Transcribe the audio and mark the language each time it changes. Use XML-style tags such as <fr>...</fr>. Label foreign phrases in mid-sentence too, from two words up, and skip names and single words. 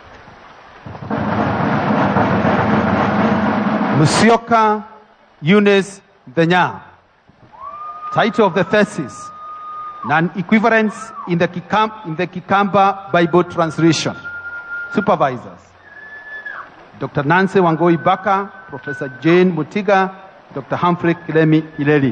<en>Musioka Eunice Denya. Title of the thesis, Non-Equivalence in the Kikamba Bible Translation. Supervisors, Dr. Nancy Wangoi Baka, Professor Jane Mutiga, Dr. Humphrey Kiremi Ileli.</en>